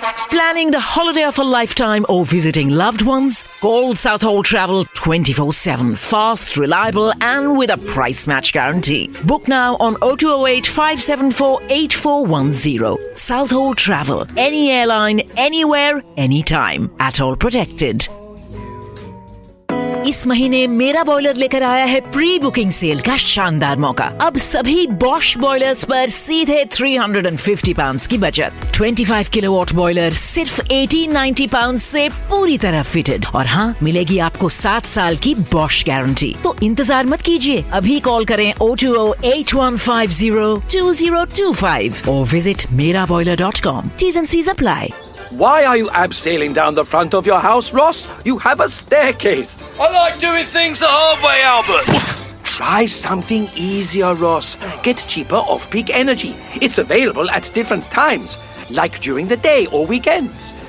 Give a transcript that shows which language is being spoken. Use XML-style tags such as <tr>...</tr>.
<en>Planning the holiday of a lifetime or visiting loved ones? Call Southall Travel 24/7. Fast, reliable and with a price match guarantee. Book now on 0208-574-8410. Southall Travel. Any airline, anywhere, anytime. At all protected.</en> <hi>इस महीने मेरा boiler लेकर आया है pre booking cell का शानदार मौका. अब सभी बॉश बॉयलर्स पर सीधे £350 की बचत. 25 किलोवाट बॉयलर सिर्फ £1,890 से पूरी तरह फिटेड. और हाँ, मिलेगी आपको 7 साल की बॉश गारंटी. तो इंतजार मत कीजिए, अभी कॉल करें 0208150 2025 और visit meraboiler.com.</hi> <en>T's and C's apply. Why are you abseiling down the front of your house, Ross? You have a staircase. I like doing things the hard way, Albert. Try something easier, Ross. Get cheaper off-peak energy. It's available at different times, like during the day or weekends.</en>